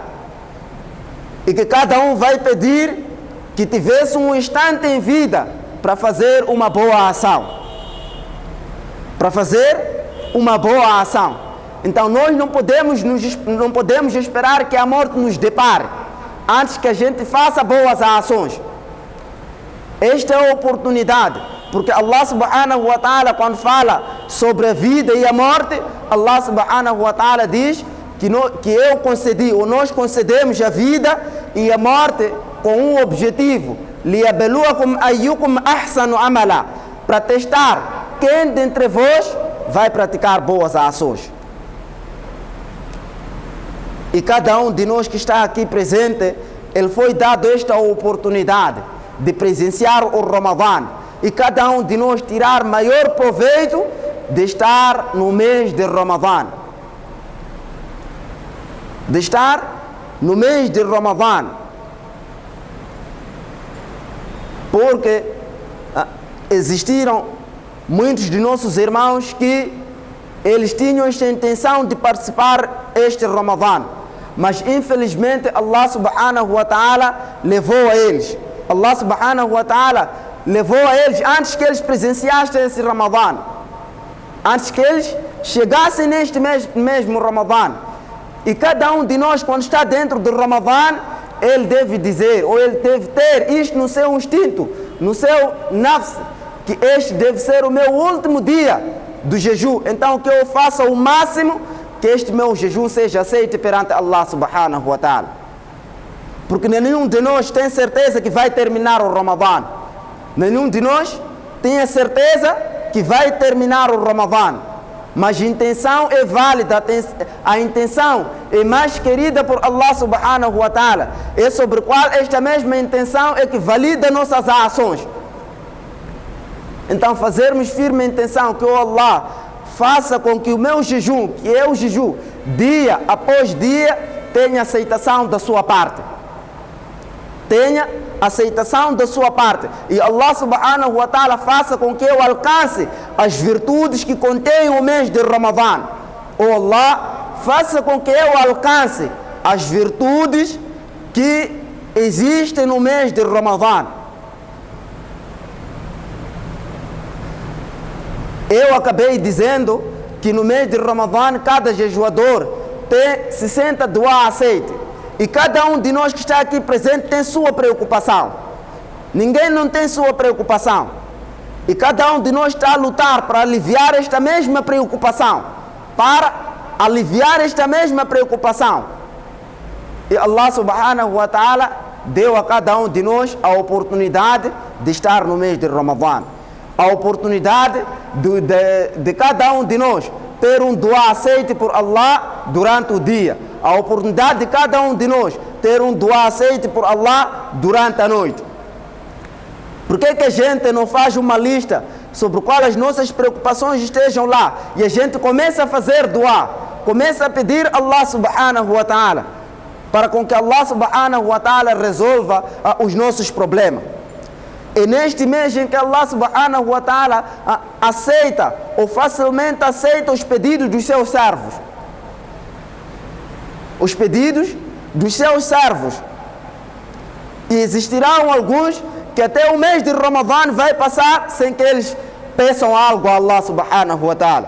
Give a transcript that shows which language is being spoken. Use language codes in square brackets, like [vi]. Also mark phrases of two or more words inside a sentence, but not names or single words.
[pt] E que cada um vai pedir que tivesse um instante em vida para fazer uma boa ação. Para fazer uma boa ação. Então nós não podemos esperar que a morte nos depare antes que a gente faça boas ações. Esta é a oportunidade, porque [ar] الله سبحانه وتعالى, [pt] quando fala sobre a vida e a morte, [ar] الله سبحانه وتعالى [pt] diz que eu concedi, ou nós concedemos a vida e a morte com um objetivo: [ar] ليبلوكم أيكم أحسن عملا, [pt] para testar quem dentre vós vai praticar boas ações. E cada um de nós que está aqui presente, ele foi dado esta oportunidade de presenciar o Ramadhan, e cada um de nós tirar maior proveito de estar no mês de Ramadhan. De estar no mês de Ramadhan. Porque existiram muitos de nossos irmãos que eles tinham esta intenção de participar este Ramadhan, mas infelizmente [ar] الله سبحانه وتعالى [pt] levou a eles. [ar] الله سبحانه وتعالى [pt] levou a eles antes que eles presenciassem esse Ramadhan, antes que eles chegassem neste mesmo Ramadhan. E cada um de nós, quando está dentro do Ramadhan, ele deve dizer, ou ele deve ter isto no seu instinto, no seu nafs, que este deve ser o meu último dia do jejum. Então que eu faça o máximo que este meu jejum seja aceito perante [ar] الله سبحانه وتعالى. [pt] Porque nenhum de nós tem certeza que vai terminar o Ramadhan. Nenhum de nós tem a certeza que vai terminar o Ramadhan. Mas a intenção é válida, a intenção é mais querida por [ar] الله سبحانه وتعالى. [pt] É sobre a qual esta mesma intenção é que valida nossas ações. Então fazermos firme a intenção que o Allah faça com que o meu jejum, que é o jejum, dia após dia, tenha aceitação da sua parte. Tenha aceitação da sua parte. E [ar] الله سبحانه وتعالى [pt] faça com que eu alcance as virtudes que contém o mês de Ramadhan. Ou Allah faça com que eu alcance as virtudes que existem no mês de Ramadhan. Eu acabei dizendo que no mês de Ramadhan cada jejuador tem 60 duá aceite. E cada um de nós que está aqui presente tem sua preocupação. Ninguém não tem sua preocupação. E cada um de nós está a lutar para aliviar esta mesma preocupação. Para aliviar esta mesma preocupação. E [ar] الله سبحانه وتعالى [pt] deu a cada um de nós a oportunidade de estar no mês de Ramadhan. A oportunidade de cada um de nós ter um duá aceite por Allah durante o dia. A oportunidade de cada um de nós ter um duá aceite por Allah durante a noite. Por que a gente não faz uma lista sobre o qual as nossas preocupações estejam lá, e a gente começa a fazer dua, começa a pedir a [ar] الله سبحانه وتعالى, [pt] para com que [ar] الله سبحانه وتعالى [pt] resolva os nossos problemas. E neste mês em que [ar] الله سبحانه وتعالى [pt] aceita ou facilmente aceita os pedidos dos seus servos. Os pedidos dos seus servos. E existirão alguns que até o mês de Ramadã vai passar sem que eles peçam algo a [ar] الله سبحانه وتعالى.